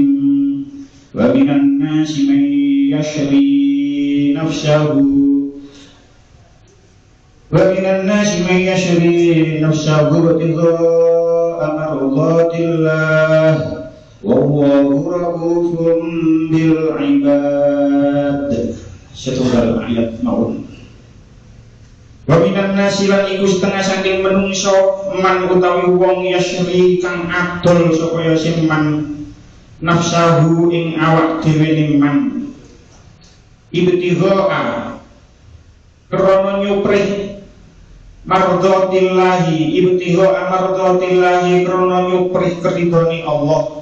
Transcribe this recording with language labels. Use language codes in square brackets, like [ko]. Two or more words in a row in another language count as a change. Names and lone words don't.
[ar] ومن الناس من يشري نفسه ومن الناس من يشري نفسه ابتغاء مرضات الله والله رؤوف بالعباد. [jv] Setunggal ayat maun. [ar] ومن الناس [jv] lan iku setengah saking menungso man utawi wong yashri kang adol sapa yasin [ar] من نفسه [jv] ing awak dhewe ning [ar] من ابتغاء [jv] krana nyuprih [ar] مرضات الله ابتغاء مرضات الله [jv] krana nyuprih keridhone Allah.